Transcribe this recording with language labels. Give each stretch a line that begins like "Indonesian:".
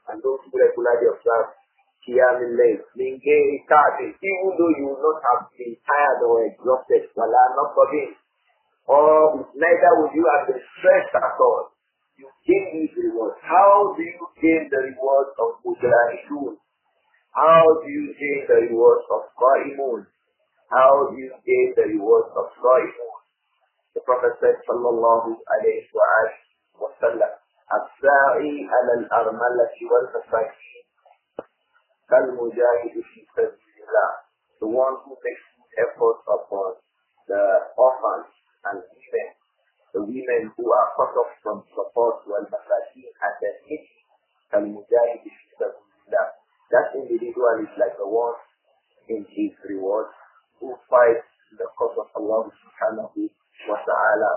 English: And those who regularly observe Qiyam al-Layl. Even though you will not have been tired or exhausted,
Arabic: وَلَا نَصَبٍ,
English: or neither will you have been stressed at all, you gain these rewards. How do you gain the rewards of Mujahidun? How do you gain the rewards of Qa'imun? How do you gain the rewards of Qa'imun? The Prophet said, sallallahu alayhi wa sallam,
Arabic: الساعي على الأرملة والمساكين كالمجاهد في سبيل الله.
English: The one who makes effort upon the orphans and the women who are cut off from support, والمساكين and the needy,
Arabic: كالمجاهد في سبيل الله.
English: That individual is like the one in his reward who fights the cause of Allah subhanahu wa ta'ala.